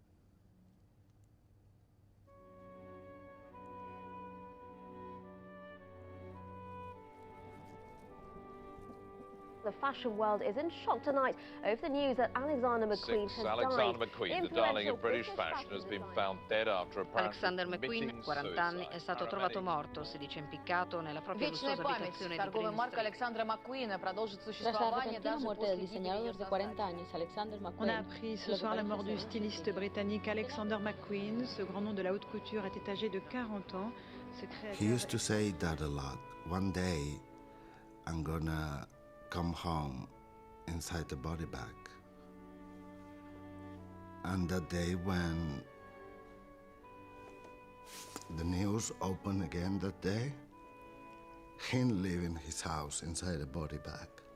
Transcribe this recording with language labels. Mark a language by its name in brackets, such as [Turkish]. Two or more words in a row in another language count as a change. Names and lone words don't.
[English] The fashion world is in shock tonight over the news that Alexander McQueen has Alexander died. McQueen, the darling of British fashion, has been found dead after apparently Alexander McQueen, committing [Italian] 40 anni, è stato trovato [English] suicide. [Italian] morto, si dice impiccato nella propria [Russian] Вечная [Italian] lussuosa [Russian] память. [Italian] abitazione di [Russian] Торговая [Italian] Green [Russian] марка [Italian] Street. [Russian] Alexandra McQueen продолжит [Spanish] Tras la [Russian] существование [Spanish] repentina [Russian] даже [Spanish] muerte [Russian] после [Spanish] del diseñador de 40 años, Alexander [French] On a [Spanish] McQueen. [French] appris ce soir la mort du styliste britannique Alexander McQueen. Ce grand nom de la haute couture était âgé de 40 ans. Ce [English] He used to say that a lot. One day, I'm gonna come home inside the body bag. And that day when the news opened again that day, him leaving his house inside a body bag.